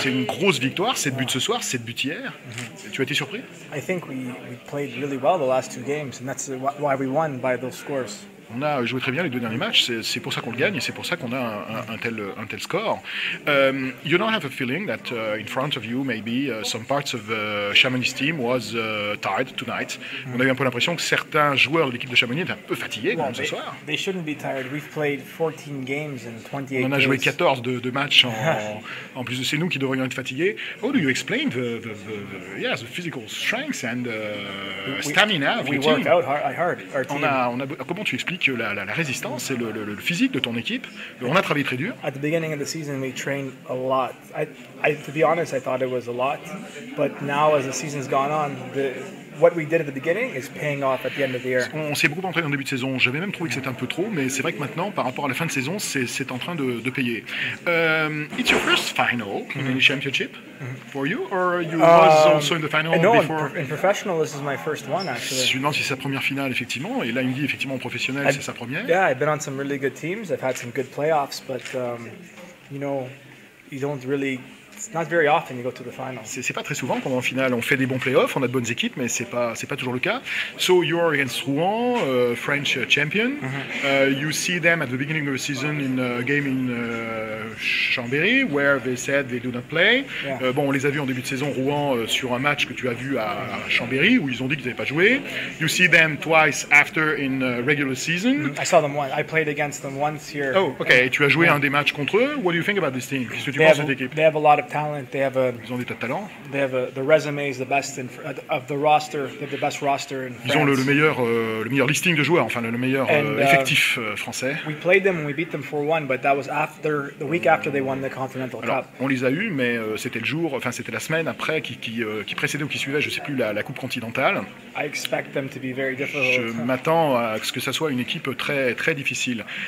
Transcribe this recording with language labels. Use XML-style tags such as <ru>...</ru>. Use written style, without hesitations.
<fr>C'est une grosse victoire, 7 buts ce soir, 7 buts hier. Tu as été surpris?</fr> <en>I think we played really well the last 2 games, and that's why we won by those scores.</en> <fr>On a joué très bien les 2 derniers matchs, c'est pour ça qu'on le gagne et c'est pour ça qu'on a un tel score.</fr> <en>You don't have a feeling that in front of you maybe some parts of Chamonix team was tired tonight.</en> <fr>On a eu un peu l'impression que certains joueurs de l'équipe de Chamonix étaient un peu fatigués quand même ce soir.</fr> <en>They shouldn't be tired. We've played 14 games in 28</en> <fr>On en a joué 14 de matchs en plus de c'est nous qui devrions être fatigués.</fr> <en>How do you explain the physical strength and stamina of we your work team? out hard. Our team.</en> <fr>Comment tu expliques la résistance et le physique de ton équipe? On a travaillé très dur.</fr> <en>At the beginning of the season, we trained a lot. To be honest, I thought it was a lot, but now as the season's gone on, what we did at the beginning is paying off at the end of the year.</en> <fr>On s'est beaucoup entraîné en début de saison. J'avais même trouvé que c'était un peu trop, mais c'est vrai que maintenant, par rapport à la fin de saison, c'est en train de payer.</fr> <en>It's your first final in the championship for you, or you was also in the final No, before? in professional, this is my first one actually.</en> <fr>Je me demande si c'est sa première finale effectivement, et là il me dit effectivement en professionnel c'est sa première.</fr> <en>Yeah, I've been on some really good teams. I've had some good playoffs, but you know, you don't really. It's not very often you go to the final.</en> <fr>C'est pas très souvent quand en finale on fait des bons playoffs, on a de bonnes équipes, mais c'est pas toujours le cas.</fr> <en>So you're against Rouen, French champion. You see them at the beginning of the season in a game in Chambéry, where they said they do not play. Yeah.</en> <fr>Bon, on les a vus en début de saison Rouen sur un match que tu as vu à Chambéry où ils ont dit qu'ils n'avaient pas joué.</fr> <en>You see them twice after in regular season. I saw them once. I played against them once here. Oh, ok.</en> <fr>Tu as joué un des matchs contre eux.</fr> <en>What do you think about this team?</en> <fr>Qu'est-ce que tu penses de cette équipe?</fr> <en>They have a lot of talent. They have</en> <fr>Ils ont des tas de talent.</fr> <en>the resume is the best of the roster. They have the best roster in France.</en> <fr>Ils ont le meilleur listing de joueurs, enfin le meilleur effectif français.</fr> <en>We played them and we beat them 4-1, but that was the week after they won the Continental</en> <fr>Alors,</fr> <en>Cup.</en> <fr>on les a eus, mais c'était c'était la semaine après qui précédait ou qui suivait, je sais plus, la Coupe continentale.</fr> <en>I expect them to be very</en> <fr>Je</fr> <en>difficult.</en> <fr>m'attends à ce que ça soit une équipe très très difficile.</fr>